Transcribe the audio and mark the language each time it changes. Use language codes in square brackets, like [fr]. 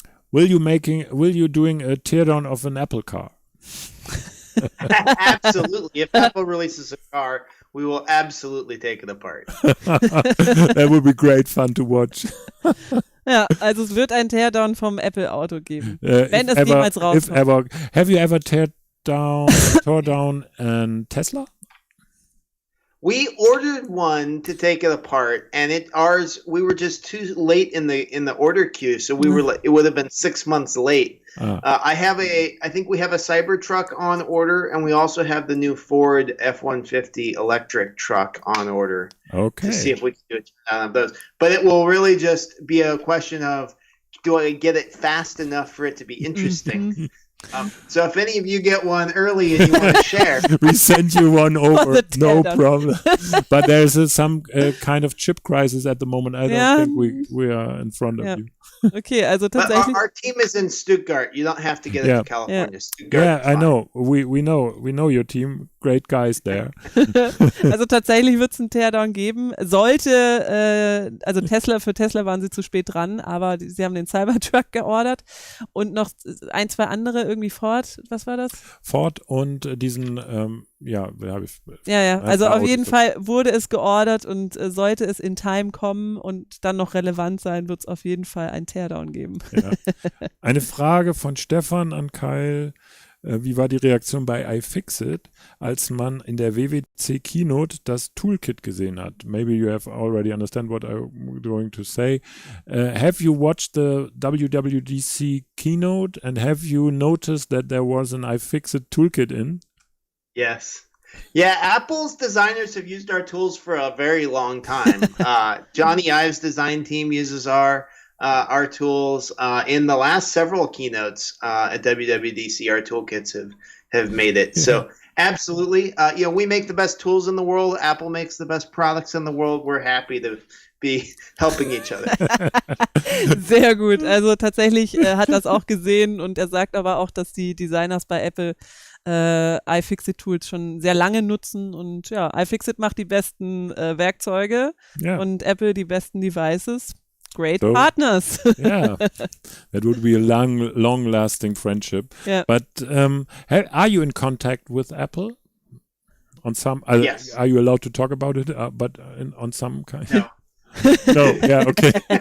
[en] Will you doing a teardown of an Apple car? Absolutely. If Apple releases a car, we will absolutely take it apart. That would be great fun to watch. [de] Ja, also es wird ein Teardown vom Apple-Auto geben, wenn es jemals rauskommt. [en] Have you ever tore down a Tesla? We ordered one to take it apart, and we were just too late in the order queue, so it would have been 6 months late. I think we have a Cybertruck on order, and we also have the new Ford F-150 electric truck on order. Okay. To see if we can do those. But it will really just be a question of, do I get it fast enough for it to be interesting? So if any of you get one early and you want to share, we send you one over, no problem. But there's some kind of chip crisis at the moment. I don't think we are in front of you. [de] Okay, also tatsächlich. [en] Our team is in Stuttgart. You don't have to get it to California. Stuttgart I know. We know your team. Great guys there. [de] Also tatsächlich wird es einen Teardown geben. Sollte, für Tesla waren sie zu spät dran, aber sie haben den Cybertruck geordert und noch 1, 2 andere, irgendwie Ford. Was war das? Ford und diesen, also auf jeden Fall wurde es geordert und sollte es [en] in Time [de] kommen und dann noch relevant sein, wird es auf jeden Fall einen Teardown geben. Ja. Eine Frage von Stefan an Kyle. wie war die Reaktion bei iFixit, als man in der WWDC Keynote das Toolkit gesehen hat? [en] Maybe you have already understand what I'm going to say. Have you watched the WWDC Keynote and have you noticed that there was an iFixit toolkit in? Yes. Yeah, Apple's designers have used our tools for a very long time. Johnny Ive's design team uses our tools. In the last several keynotes at WWDC, our toolkits have made it. So absolutely, we make the best tools in the world. Apple makes the best products in the world. We're happy to be helping each other. [de] Sehr gut. Also tatsächlich hat das auch gesehen und er sagt aber auch, dass die Designers bei Apple iFixit-Tools schon sehr lange nutzen und ja, iFixit macht die besten Werkzeuge und Apple die besten Devices. [en] Great partners. Yeah, that would be a long-lasting friendship. Yeah. But are you in contact with Apple? On some, yes. Are you allowed to talk about it? But on some kind. No. No. Yeah. Okay.